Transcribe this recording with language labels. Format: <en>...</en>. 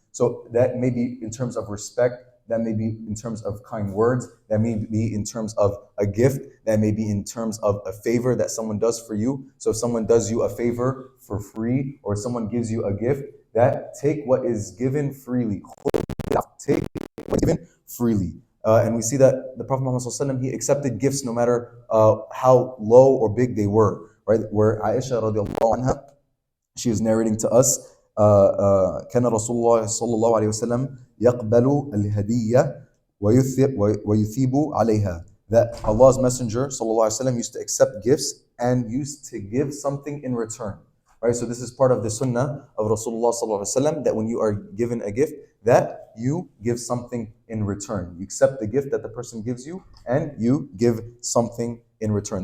<en>So that may be in terms of respect, that may be in terms of kind words, that may be in terms of a gift, that may be in terms of a favor that someone does for you. So if someone does you a favor for free, or someone gives you a gift, that take what is given freely. Take what is given freely. And we see that the Prophet Muhammad ﷺ, he accepted gifts no matter how low or big they were. Right? Where Aisha radiallahu anha, she is narrating to us,</en> <ar>كان رسول الله صلى الله عليه وسلم يقبل الهدية ويثيب عليها.</ar> <en>That Allah's Messenger sallallahu alaihi wasallam used to accept gifts and used to give something in return. Right? So this is part of the sunnah of Rasulullah sallallahu alaihi wasallam, that when you are given a gift, that you give something in return. You accept the gift that the person gives you and you give something in return.</en>